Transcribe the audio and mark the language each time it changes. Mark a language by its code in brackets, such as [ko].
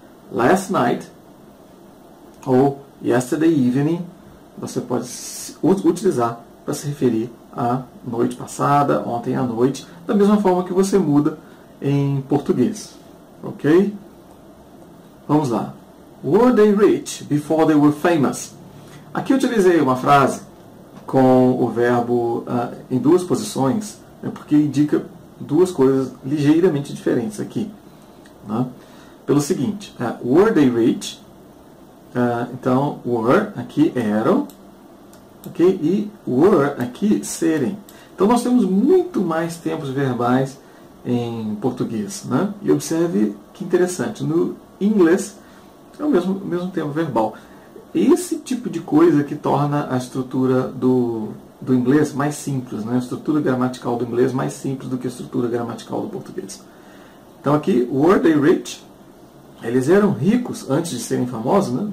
[pt] Last night ou yesterday evening você pode utilizar para se referir à noite passada, ontem à noite, da mesma forma que você muda em português. Ok? Vamos lá. [en] Were they rich before they were famous? [pt] Aqui eu utilizei uma frase com o verbo em duas posições, porque indica duas coisas ligeiramente diferentes aqui. Né? Pelo seguinte, [en] were they rich? [pt] Então, were aqui eram, ok? E were aqui serem. Então, nós temos muito mais tempos verbais em português. Né? E observe que interessante, no inglês é o mesmo tempo verbal. Esse tipo de coisa que torna a estrutura do inglês mais simples, né? A estrutura gramatical do inglês mais simples do que a estrutura gramatical do português. Então aqui, [en] were they rich? [pt] Eles eram ricos antes de serem famosos, né?